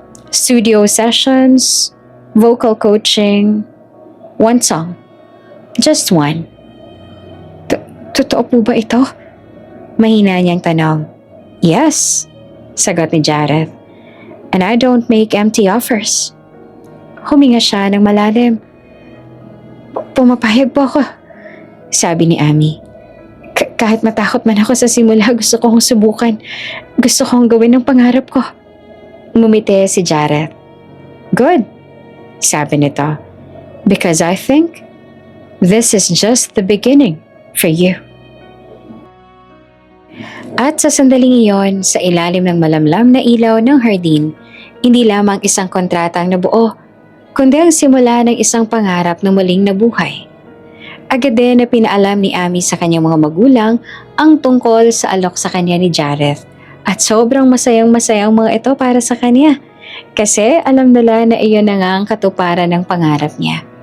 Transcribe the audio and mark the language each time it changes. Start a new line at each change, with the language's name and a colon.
English: Studio sessions, vocal coaching, one song. Just one.
Filipino: Totoo po ba ito? Mahina niyang tanong. Yes, sagot ni Jareth.
English: And I don't make empty offers.
Filipino: Huminga siya ng malalim. Pumapayag po ako, sabi ni Ami. Kahit matakot man ako sa simula, gusto kong subukan. Gusto kong gawin ang pangarap ko. Ngumiti si Jareth. Good, sabi nito.
English: Because I think this is just the beginning for you.
Filipino: At sa sandaling iyon, sa ilalim ng malamlam na ilaw ng hardin, hindi lamang isang kontratang nabuo, kundi ang simula ng isang pangarap na muling nabuhay. Agad din na pinaalam ni Ami sa kanyang mga magulang ang tungkol sa alok sa kanya ni Jareth, at sobrang masayang-masayang mga ito para sa kanya kasi alam nila na iyon na nga ang katuparan ng pangarap niya.